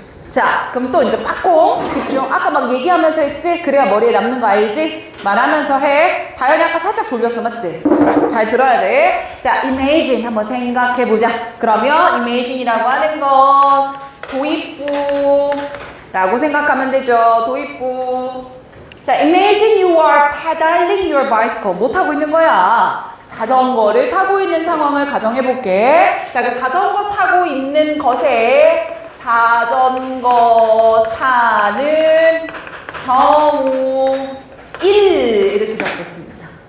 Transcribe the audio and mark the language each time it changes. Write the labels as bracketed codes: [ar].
[ko] 자, 그럼 또 이제 빠꼼 집중. 아까 막 얘기하면서 했지? 그래야 머리에 남는 거 알지? 말하면서 해. 다현이 아까 살짝 졸렸어, 맞지? 잘 들어야 돼. 자, imagine 한번 생각해보자. 그러면 imagine이라고 하는 건 도입부라고 생각하면 되죠. 도입부. 자, [en] imagine you are pedaling your bicycle. [ko] 뭐 타고 있는 거야? 자전거를 타고 있는 상황을 가정해볼게. 자, 그 자전거 타고 있는 것에 자전거 타는 경우 1 이렇게 적겠습니다.